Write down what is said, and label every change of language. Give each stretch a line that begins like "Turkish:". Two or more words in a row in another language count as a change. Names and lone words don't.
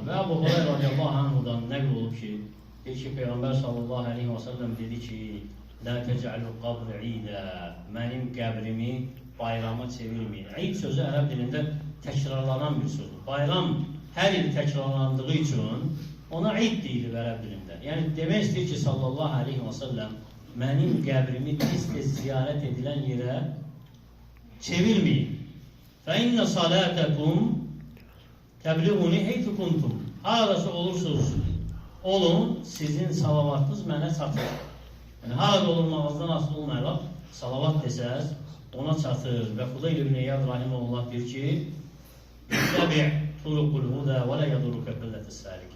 Azerbaijani: Və Əbu Hurayra
Arabic: رضي الله عنه
Azerbaijani: nəql olub ki, deyir ki, Peyğəmbər
Arabic: صلى الله عليه وسلم
Azerbaijani: dedi ki,
Arabic: لا تجعلوا قبري عيدا,
Azerbaijani: mənim qəbrimi bayrama çevirməyin. İd sözü ərəb dilində təkrarlanan bir sözdür. Bayram hər il təkrarlandığı üçün ona id deyilir ərəb dilində. Yəni, demək istəyir ki,
Arabic: صلى الله عليه وسلم
Azerbaijani: mənim qəbrimi tez-tez ziyarət edilən yerə çevirməyin.
Arabic: فَاِنَّ صَلَاتَكُمْ تَبْلِغُنِ حَيْثُ كُنْتُمْ.
Azerbaijani: Harası olursunuz olun, sizin salavatınız mənə çatır. Yəni, harada olurmağınızdan asıl olmayaraq, salavat desəz, ona çatır. Və Fudayl ibn İyad rahimehullah deyir ki,
Arabic: اتبع طرق الهدى ولا يضرك قلة السالكين.